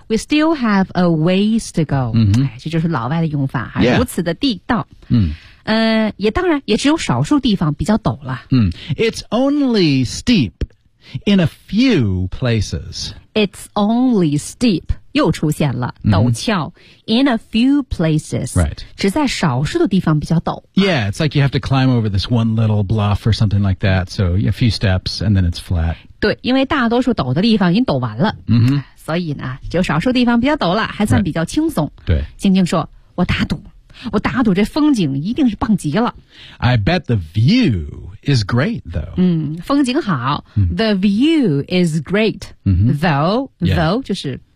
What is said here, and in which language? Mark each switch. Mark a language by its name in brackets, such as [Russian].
[English] we still have a ways to go、 [Chinese] 这就是老外的用法、如此的地道、也当然也只有少数地方比较陡了、 [English] It's only steep in a few places. It's only steep. [Chinese] 又出现了陡峭、 [English] in a few places、 right. [Chinese] 只在少数的地方比较陡。 [English] Yeah, it's like you have to climb over this one little bluff or something like that. So a few steps and then it's flat. [Chinese] 对，因为大多数陡的地方已经陡完了、所以呢只有少数地方比较陡了还算比较轻松、 [English] right. [Chinese] 对，静静说，我打赌这风景一定是棒极了。 [English] I bet the view is great though、 [Chinese] 风景好、 [English] The view is great、though、though [Chinese] 就是